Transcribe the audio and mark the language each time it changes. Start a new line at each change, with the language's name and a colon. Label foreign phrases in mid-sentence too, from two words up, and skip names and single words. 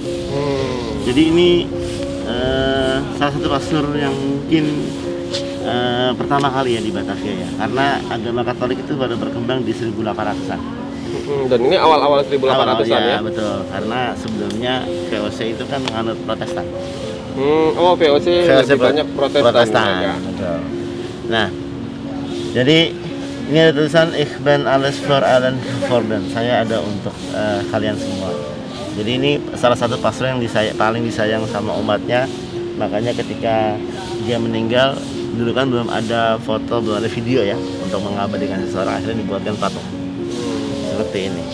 Indonesian: Jadi ini salah satu pastor yang mungkin pertama kali ya di Batavia ya, karena agama Katolik itu baru berkembang di 1800-an. Dan ini awal-awal 1800-an ya? Betul, karena sebelumnya VOC itu kan menganut Protestan. VOC lebih banyak Protestan. Betul. Nah, jadi ini ada tulisan
Dutch: Ich ben alles für allen geworden.
Indonesian: Saya ada untuk kalian semua. Jadi ini salah satu pastor yang paling disayang sama umatnya. Makanya ketika dia meninggal, dulu kan belum ada foto, belum ada video ya untuk mengabadikan seseorang, akhirnya dibuatkan patung seperti ini.